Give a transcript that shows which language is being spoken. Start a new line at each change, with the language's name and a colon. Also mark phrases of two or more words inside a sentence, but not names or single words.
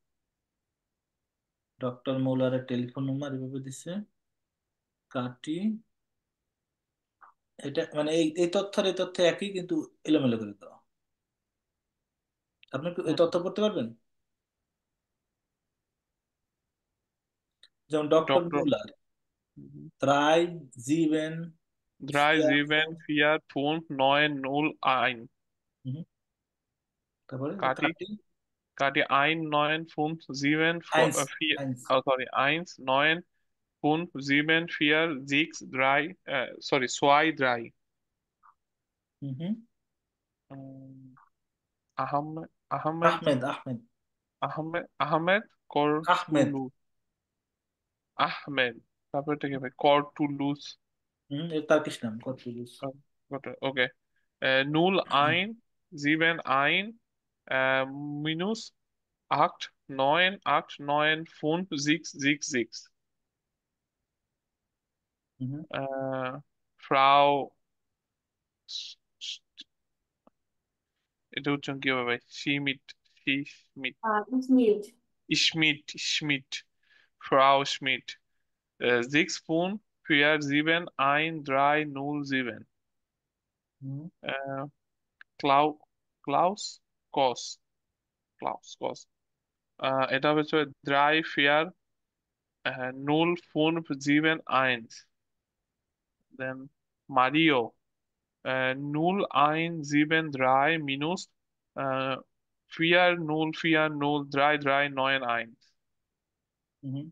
Bangla: ডক্টর মৌলারের টেলিফোন নাম্বার এভাবে দিচ্ছে, কাটি। এটা মানে এই তথ্যের এই তথ্য একই, কিন্তু এলোমেলো করে দেওয়া। আপনি কি এই তথ্য পড়তে পারবেন? যেমন ডক্টর ডক্টর মৌলার 3, 7,
German: drei 4, sieben 5। vier fünf neun null ein
Bangla: তারপরে কাটি কাটি।
German: কাটি ein neun fünf sieben আইন্স, vier আইন্স।
English: oh sorry
German: eins neun fünf sieben vier sechs drei sorry zwei drei
Bangla: হুম হুম। Ahmed Ahmed আহমেদ, আহমেদ, Ahmed আহমেদ। Kortulu Ahmed তারপরে থেকে ভাই Kortulus এর তার্কিশ নাম কর্তুলুস।
German: okay null ein sieben ein minus acht neun fünf sechs sechs sechs
Bangla: হুম, Frau এটা উচ্চারণ কি হবে ভাই? শিমিট শিমিট স্মিথ।
German: Schmidt Schmidt Frau Schmidt 6 5 4 7 1 3 0 7
Bangla: হুম, Klau Klaus Kos Klaus Kos এটা হচ্ছে 3 4 0 5 7 1 then Mario 0 1 7 3 minus 4 0 4 0 3 3 9 1